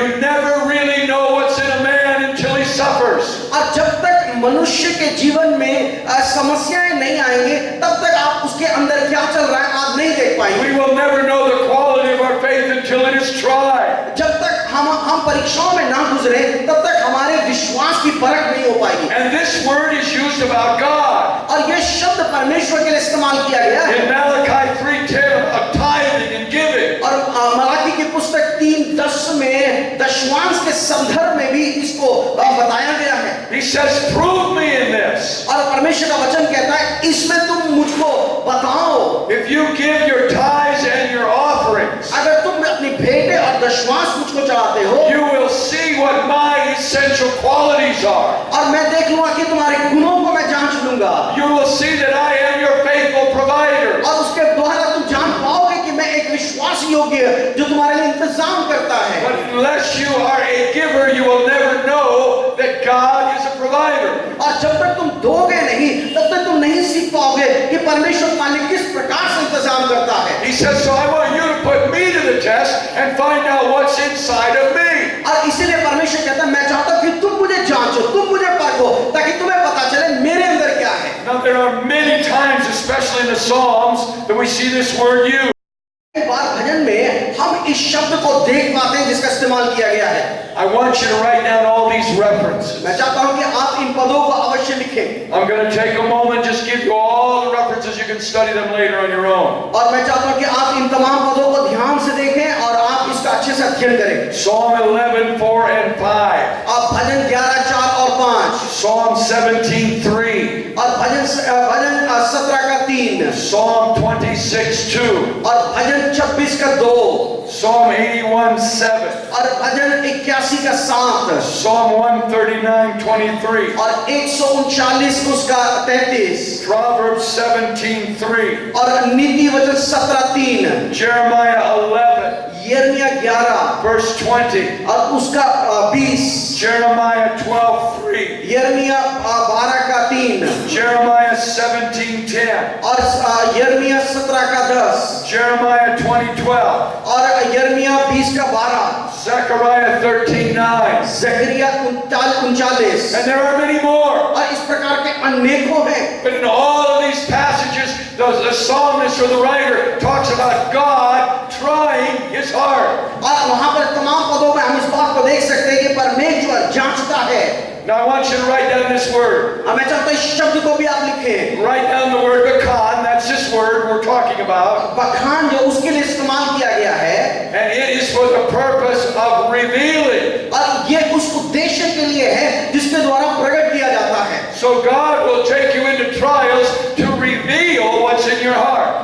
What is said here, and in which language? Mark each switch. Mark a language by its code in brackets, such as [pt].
[en] You never really know what's in a man until he suffers. [hi] और जब तक मनुष्य के जीवन में समस्याएं नहीं आएंगे, तब तक आप उसके अंदर क्या चल रहा है आप नहीं देख पाएंगे। [en] We will never know the quality of our faith until it is tried. [hi] जब तक हम परीक्षाओं में ना गुजरे, तब तक हमारे विश्वास की परख नहीं हो पाएगी। [en] And this word is used about God. [hi] और ये शब्द परमेश्वर के लिए इस्तेमाल किया गया है। [en] In Malachi 3:10 about tithing and giving. [hi] और मलाकी की पुस्तक 3:10 में दशवांश के संदर्भ में भी इसको बताया गया है। [en] He says, prove me in this. [hi] और परमेश्वर का वचन कहता है इसमें तुम मुझको बताओ। [en] If you give your tithes and your offerings, [hi] अगर तुम अपनी भेंटें और दशवांश मुझको चढ़ाते हो, [en] you will see what my essential qualities are. [hi] और मैं देख लूंगा कि तुम्हारे गुणों को मैं जांच लूंगा। [en] You will see that I am your faithful provider. [hi] और उसके द्वारा तुम जान पाओगे कि मैं एक विश्वास योग्य जो तुम्हारे लिए इंतजाम करता है। [en] But unless you are a giver, you will never know that God is a provider. [hi] और जब तक तुम दोगे नहीं, तब तक तुम नहीं सीख पाओगे कि परमेश्वर तुम्हारे लिए किस प्रकार से इंतजाम करता है। [en] He says, so I want you to put me to the test and find out what's inside of me. [hi] और इसीलिए परमेश्वर कहता है मैं चाहता हूं कि तुम मुझे जांचो, तुम मुझे परखो, ताकि तुम्हें पता चले मेरे अंदर क्या है। [en] Now there are many times, especially in the Psalms, that we see this word used. [hi] एक बार भजन में हम इस शब्द को देख पाते हैं जिसका इस्तेमाल किया गया है। [en] I want you to write down all these references. [hi] मैं चाहता हूं कि आप इन पदों को अवश्य लिखें। [en] I'm going to take a moment, just give you all the references. You can study them later on your own. [hi] और मैं चाहता हूं कि आप इन तमाम पदों को ध्यान से देखें और आप इसका अच्छे से अध्ययन करें। [en] Psalm 11:4 and 5. [hi] आप भजन 11, 4 और 5, [en] Psalm 17:3. [hi] और भजन 17 का 3, [en] Psalm 26:2. [hi] और भजन 26 का 2, [en] Psalm 81:7. [hi] और भजन 81 का 7, [en] Psalm 139:23. [hi] और 139 उसका 33, [en] Proverbs 17:3. [hi] और नीति वचन 17:3, [en] Jeremiah 11, [hi] यिर्मयाह 11 [en] verse 20. [hi] और उसका 20, [en] Jeremiah 12:3. [hi] यिर्मयाह 12 का 3, [en] Jeremiah 17:10. [hi] और यिर्मयाह 17 का 10, [en] Jeremiah 20:12. [hi] और यिर्मयाह 20 का 12, [en] Zechariah 13:9. [hi] Zechariah 39, [en] And there are many more. [hi] और इस प्रकार के अनेकों हैं। [en] But in all of these passages, the psalmist or the writer talks about God trying his heart. [hi] और वहां पर तमाम पदों में हम इस बात को देख सकते हैं कि परमेश्वर जांचता है। [en] Now I want you to write down this word. [hi] मैं चाहता हूं इस शब्द को भी आप लिखें। [en] Write down the word bakan. That's this word we're talking about. [hi] बखान जो उसके लिए इस्तेमाल किया गया है, [en] And it is for the purpose of revealing. [hi] और ये उस उद्देश्य के लिए है जिसके द्वारा प्रकट किया जाता है। [en] So God will take you into trials to reveal what's in your heart.